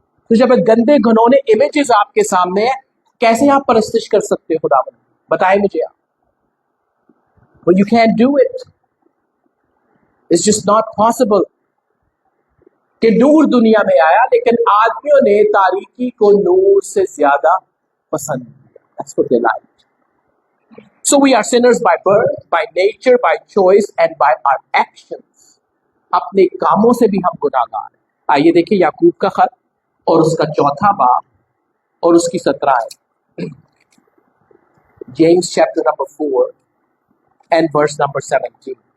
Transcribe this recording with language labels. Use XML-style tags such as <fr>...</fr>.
<hi>तो जब गंदे घिनौने इमेजेस आपके सामने है, कैसे आप परस्तिश कर सकते हो खुदा? बताए मुझे आप।</hi> <en>Well, you can't do it. It's just not possible.</en> <hi>कि नूर दुनिया में आया, लेकिन आदमियों ने तारीकी को नूर से ज्यादा पसंद किया।</hi> <en>That's what they liked. So we are sinners by birth, by nature, by choice, and by our actions.</en> <hi>अपने कामों से भी हम गुनाहगार हैं। आइए देखिए याकूब का खत और उसका 4था बाब और उसकी 17 आयत।</hi> <en>James chapter number 4 and verse number 17.</en>